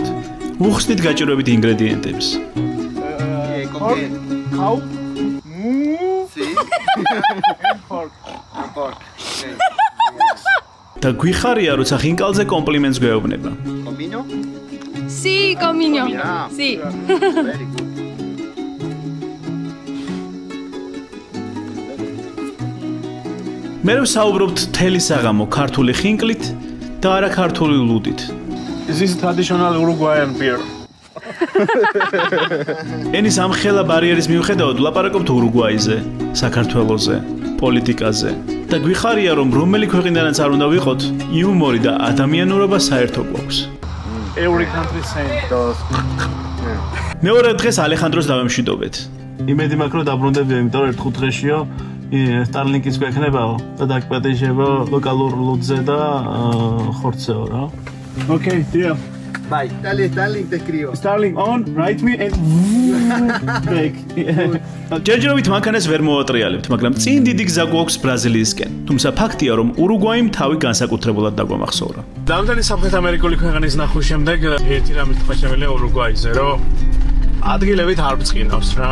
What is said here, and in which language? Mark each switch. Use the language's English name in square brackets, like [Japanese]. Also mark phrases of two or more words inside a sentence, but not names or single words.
[Georgian] უხსნით გაჭირვებით ინგრედიენტებს. [English] Cow? [Spanish] Sí. Pork. [Georgian] და გვიხარია, როცა ხინკალზე კომპლიმენტს გვეუბნება. [Spanish] Comino? Sí, comino. Sí. [English] Very good. [Georgian] მე ვსაუბრობთ თელი საღამო ქართული ხინკლით და არა ქართული ლუდით. [English] This is traditional Uruguayan beer. [Georgian] ენის ამ ხელა ბარიერის მიუხედავად ვლაპარაკობთ ურუგვაიზე, საქართველოზე, პოლიტიკაზე და გვიხარია, რომ რომელი ქვეყნიდანაც არ უნდა ვიყოთ, იუმორი და ადამიანურობა საერთო გვაქვს. [English] Every country same. [Georgian] მეორე დღეს ალეხანდროს დავემშვიდობეთ. იმედი მაქვს, რომ დაბრუნდები, იმიტომ რომ 5 დღეშიო Starlink-ის გვექნებაო და დაგპატიჟებო ლოკალურ ლუდზე და ხორცეო რა. [English] Okay, deal. Bye. [Spanish] Dale, Starlink te escribo. [English] Starlink on, write me and back. [Georgian] ჯერჯერობით მანქანას ვერ მოვატრიალებთ, მაგრამ წინ დიდი გზა გვაქვს ბრაზილიისკენ. თუმცა ფაქტია, რომ ურუგვაიმ თავი განსაკუთრებულად დაგვამახსოვრა. Რამდენი სამხრეთ ამერიკული ქვეყნის ნახვის შემდეგ ერთი რამე თქვა შემიძლია ურუგვაიზე, რომ ადგილებით არ ბწყინავს რა.